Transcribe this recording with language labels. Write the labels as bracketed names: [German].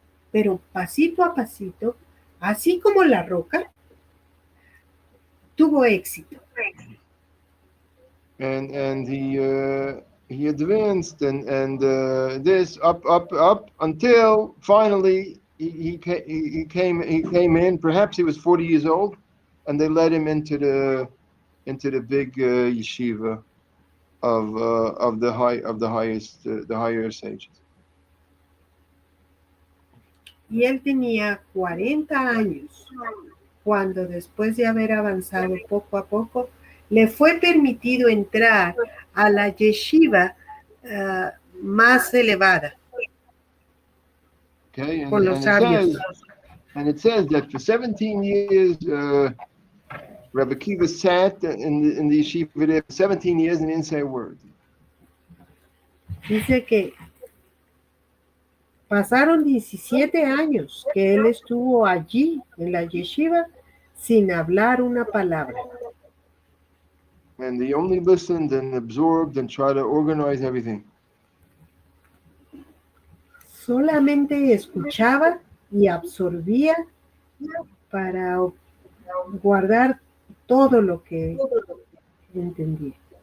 [Spanish] Pero pasito a pasito, así como la roca, tuvo éxito. [English] And he advanced and this up until finally he came in. Perhaps he was 40 years old, and they led him into the big yeshiva of the higher sages. [Spanish] Y él tenía 40 años cuando, después de haber avanzado poco a poco, le fue permitido entrar a la yeshiva más elevada. [English] Okay, [Spanish] con los sabios. [English] And it says that for 17 years, Rabbi Akiva sat in the yeshiva there for 17 years and didn't say a word. [Spanish] Dice que pasaron 17 años que él estuvo allí en la yeshiva sin hablar una palabra. [English] And he only listened and absorbed and tried to organize everything. [Spanish] Solamente escuchaba y absorbía para guardar todo lo que entendía.